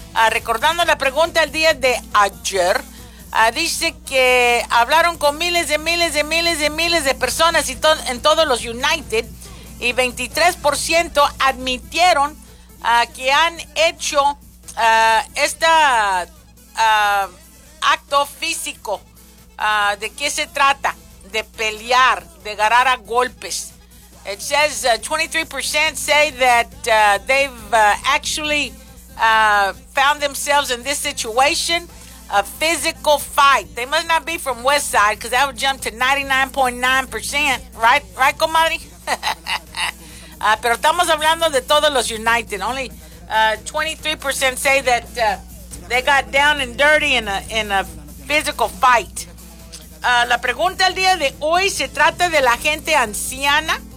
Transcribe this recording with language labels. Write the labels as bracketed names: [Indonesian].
[Spanish] Recordando la pregunta del día de ayer. Dice que hablaron con miles de personas y en todos los United y 23% admitieron que han hecho este acto físico. ¿De qué se trata? De pelear, de agarrar a golpes. [English] It says 23% say that they've actually found themselves in this situation. A physical fight. They must not be from West Side because that would jump to 99.9%. Right? Right, comadre? [Spanish] pero estamos hablando de todos los United. [English] Only 23% say that they got down and dirty in a physical fight. [Spanish] La pregunta el día de hoy se trata de la gente anciana.